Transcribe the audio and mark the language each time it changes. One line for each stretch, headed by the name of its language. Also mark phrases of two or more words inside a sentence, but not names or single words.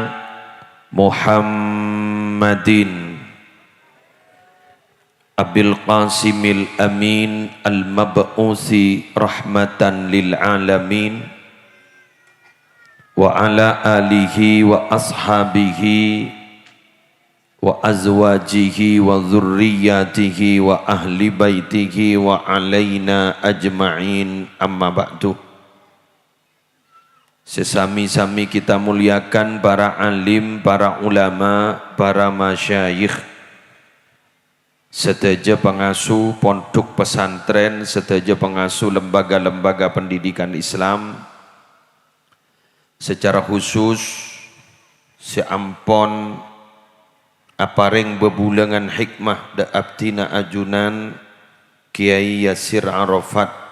Arabic: محمد أبي القاسم الأمين المبعوث رحمة للعالمين وعلى آله وأصحابه وأزواجه وذريته وأهل بيته وعلينا أجمعين أما بعد.
Indonesian: Sesami-sami kita muliakan para alim, para ulama, para masyayikh, sedaja pengasuh pondok pesantren, sedaja pengasuh lembaga-lembaga pendidikan Islam.
Madurese: Secara khusus seampon apareng bebulangan hikmah da abdina ajunan Kiai Yasir Arafat.